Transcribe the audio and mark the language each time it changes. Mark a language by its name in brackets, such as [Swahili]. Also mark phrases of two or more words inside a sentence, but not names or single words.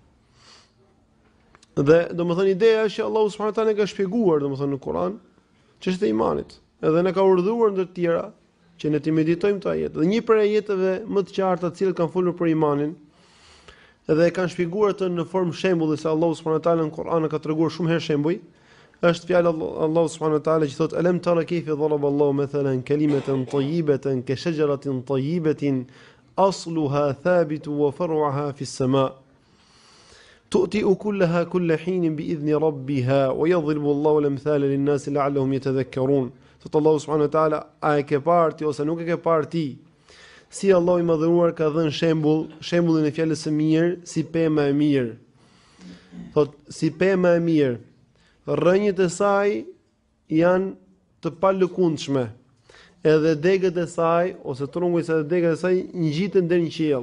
[Albanian] Dhe domethënë ideja është që Allahu [Arabic] سبحانه وتعالى [Albanian] ka shpjeguar domethënë në Kur'an çështën e imanit, edhe ne ka urdhëruar ndër të tjera që ne të meditojmë këto ajete. Dhe një prej ajeteve më të qarta të cilat kanë folur për imanin, edhe e kanë shpjeguar atë në formë shembulli se Allahu [Arabic] سبحانه وتعالى [Albanian] në Kur'an ka treguar shumë herë shembuj, është fjala Allahu [Arabic] سبحانه وتعالى [Albanian] që thotë: [Arabic] "ألم تر كيف ضرب الله مثلا كلمة طيبة كشجرة طيبة أصلها ثابت وفرعها في السماء تؤتي أكلها كل حين بإذن ربها ويضرب الله الأمثال للناس لعلهم يتذكرون." [Albanian] Thotë Allahu [Arabic] سبحانه وتعالى, [Albanian] a e ke parë ti ose nuk e ke parë ti si Allahu i Madhëruar ka dhënë shembullin e fjalës së mirë si pemë e mirë. Thotë si pemë e mirë, rrënjët e saj janë të palëkundshme, edhe degët e saj ose trunguj se degët e saj ngjiten deri në qiell.